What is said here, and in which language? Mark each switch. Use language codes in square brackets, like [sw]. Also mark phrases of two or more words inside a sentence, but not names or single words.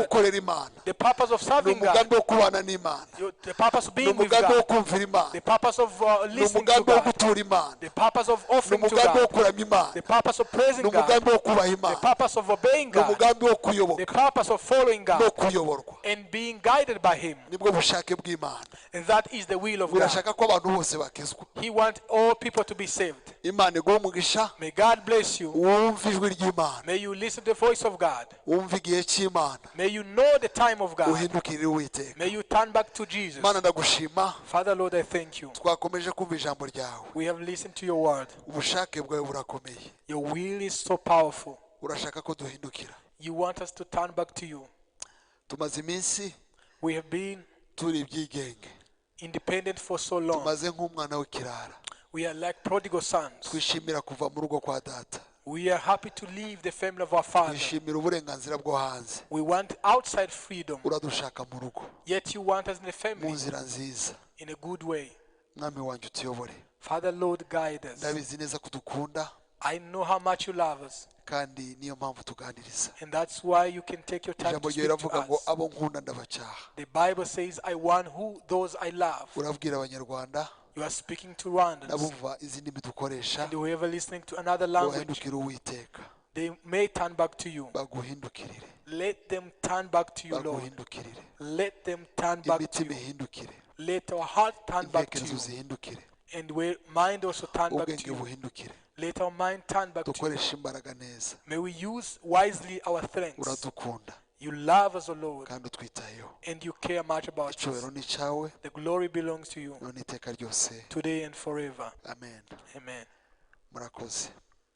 [rw] gukorera Imana, [en] The purpose of [rw] ni [en] serving God. [rw] umugambi wo kubana n'Imana, [en] The purpose of [rw] ni [en] being with [rw] umugambi wo [en] God. [rw] kumvira Imana, [en] The purpose of [rw] ni [en] listening to [rw] umugambi wo [en] God. [rw] gutura Imana, [en] The purpose of [rw] ni [en] offering to [rw] umugambi wo [en] God. [rw] kuramya Imana, [en] The purpose of praising [rw] ni [en] God. [rw] umugambi wo kubaha [en] The [rw] Imana, [en] purpose of obeying [rw] ni [en] God. [rw] umugambi wo [en] The [rw] kuyoboka [en] purpose of following [rw] no [en] God [rw] kuyoborwa. [en] and being guided by him. [rw] nibwo bushake bw'Imana. [en] And that is the will of God. [rw] birashaka ko abantu bose bakizwa. [en] He wants all people to be saved. [rw] Imana iguhe umugisha, [en] May God bless you. [rw] wumve ijwi ry'Imana, [en] May you listen to the voice of God. [rw] wumve igihe cy'Imana, [en] May you know the time of God. [rw] uhindukirire Uwiteka. [en] May you turn back to Jesus. [rw] Mana ndagushima, [en] Father, Lord, I thank you. [rw] twakomeje kumva ijambo ryawe. [en] We have listened to your word. [rw] ubushake bwawe burakomeye, [en] Your will is so powerful. [rw] urashaka ko duhindukira. [en] You want us to turn back to you. [rw] tumaze iminsi [en] We have been [rw] turi ibyigenge, [en] independent for so long. [rw] tumaze nk'umwana w'ikirara. [en] We are like prodigal sons. [rw] twishimira kuva mu rugo kwa data, [en] We are happy to leave the family of our father. [rw] twishimira uburenganzira bwo hanze. [en] We want outside freedom. [rw] uradushaka mu rugo [en] Yet you want us in the [rw] mu [en] family [rw] nzira nziza. [en] in a good way. [rw] mwami wanjye utuyobore. [en] Father, Lord, guide us. [rw] ndabizi neza ko dukunda, [en] I know how much you love us. [rw] kandi niyo mpamvu tuganiriza. [en] And that's why you can take your time [rw] ijambo [en] to [rw] ryawe [en] speak to [rw] riravuga ngo [en] us. [rw] abo nkunda ndabacyaha. [en] The Bible says, I want those I love. [rw] urabwira abanyarwanda [en] You are speaking to Rwandans. [rw] n'abumva izi ndimi dukoresha [en] And whoever listening to another language, [rw] bahindukire Uwiteka, [en] they may turn back to you. [rw] baguhindukirire, [en] Let them turn back to you, Lord. [rw] baguhindukirire, [en] Let them turn back to [rw] imitima [en] you. [rw] ihindukire, [en] Let our heart turn back to [rw] intekerezo [en] you. [rw] zihindukire, [en] And where mind also turn back [rw] ubwenge [en] to you. [rw] buhindukire, [en] Let our mind turn back to you. [rw] dukoreshe imbaraga neza. [en] May we use wisely our strengths. [rw] uradukunda [en] You love us, O Lord, [rw] kandi utwitayeho. [en] and you care much about us. [rw] icyubahiro ni icyawe [en] The glory belongs to you [rw] none iteka ryose. [en] today and forever. [rw] amen. [en] Amen. [rw] murakoze.